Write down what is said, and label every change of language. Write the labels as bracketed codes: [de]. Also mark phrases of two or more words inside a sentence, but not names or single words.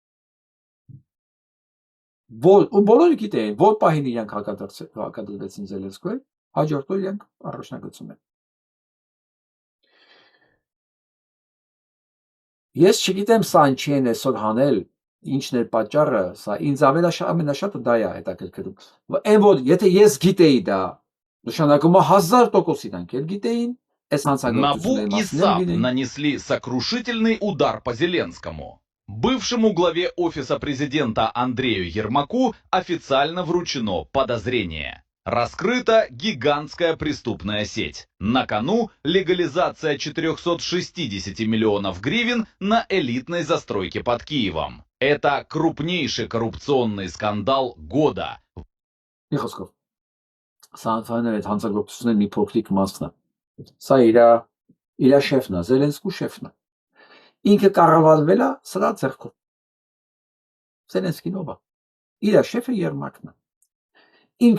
[hy] Ու բոլորը գիտեին, որ պահին իրանք հակադրվեցին Զելենսկուին, հաջորդ օր իրանք առաջնագծում են։ Ես չգիտեմ սա ինչի են այսօր հանել, ինչն է պատճառը, սա ինձ ամենաշատը դա է հետաքրքրում։ Այն որ եթե ես գիտեի դա, նշանակում է 1000% իրանք էլ гитеин. [ru] НАБУ и САП нанесли сокрушительный удар по Зеленскому. Бывшему главе Офиса президента Андрею Ермаку официально вручено подозрение. Раскрыта гигантская преступная сеть. На кону легализация 460 миллионов гривен на элитной застройке под Киевом. Это крупнейший коррупционный скандал года. [hy] Սա իր շեֆն է, Զելենսկու շեֆն է։ Ինքը կառավարվել է սրա ձեռքով։ Զելենսկին ով է։ Իր շեֆը Երմակն է։ Ինքն